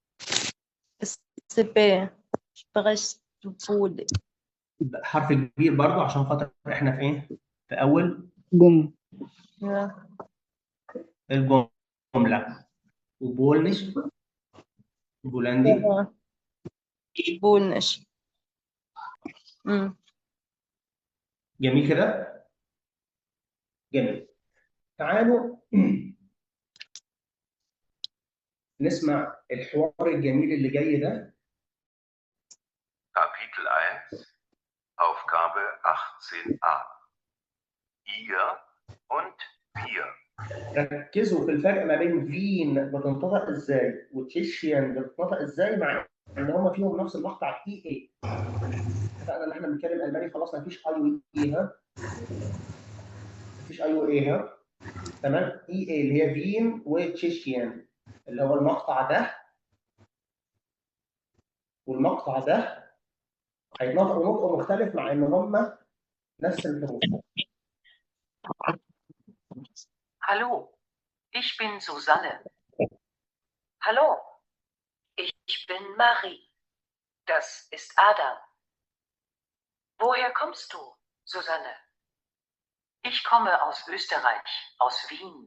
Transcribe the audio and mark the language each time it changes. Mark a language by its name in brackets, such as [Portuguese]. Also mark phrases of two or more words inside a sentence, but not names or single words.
[German] السباق Sprechen Sie [Arabic] حرف كبير برضو عشان خاطر احنا في ايه؟ في اول [German] ja. [Arabic] الجمله. وبولنش، بولندي. [German] Ja. Polnisch. مم. [Arabic] جميل كده، جميل. تعالوا نسمع الحوار الجميل اللي جاي ده. [German] Kapitel 1, Aufgabe 18a. Ihr und wir. [Arabic] ركزوا في الفرق ما بين فين بتنطق ازاي وتشيشيان بتنطق ازاي، مع ان هم فيهم نفس المقطع اي اي. اتفقنا ان احنا بنتكلم الماني، خلاص مفيش اي واي، ها، مفيش اي واي، ها. تمام. اي اي اللي هي فين وتشيشيان، اللي هو المقطع ده والمقطع ده هيتنطقوا نطق مختلف مع ان هم نفس الحروف. [German] Hallo, ich bin Susanne. Hallo, ich bin Marie. Das ist Adam. Woher kommst du, Susanne? Ich komme aus Österreich, aus Wien.